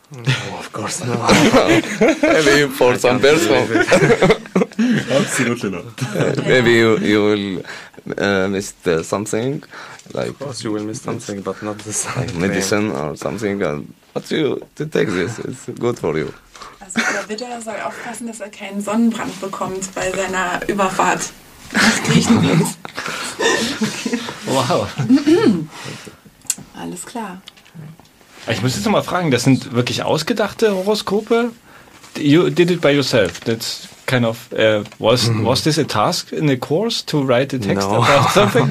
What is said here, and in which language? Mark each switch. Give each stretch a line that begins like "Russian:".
English: Oh, of course not. Maybe for some person. Absolutely not. Maybe you will miss something. Like, of course you will miss something, but not the same. Like medicine or something. But you to take this, it's good for you.
German: Also der Witter soll aufpassen, dass keinen Sonnenbrand bekommt bei seiner Überfahrt nach Griechenland. Wow. Alles klar. Ich muss jetzt nochmal fragen, das sind wirklich ausgedachte Horoskope?
English: You did it by yourself. That's kind of, was this a task in the course to write a text about something?